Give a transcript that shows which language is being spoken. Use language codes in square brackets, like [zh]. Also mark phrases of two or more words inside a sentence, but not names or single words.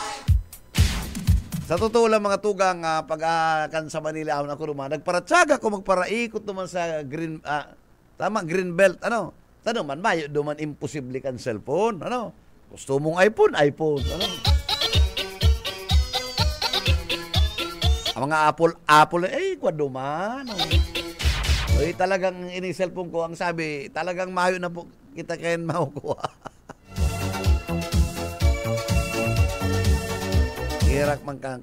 [bik] Sa totoo lang mga tugang, pag sa Manila ako na ako naman, nagparatsaga ko magparaikot naman sa green belt, ano. Tanong man, mayo naman imposible kan cellphone, ano. Gusto mong iPhone, ano. Ang mga Apple, kwado man, ano. Uy, talagang ini-cellphone ko, ang sabi, talagang mayo na po kita kayan makukuha. Hirak man ka.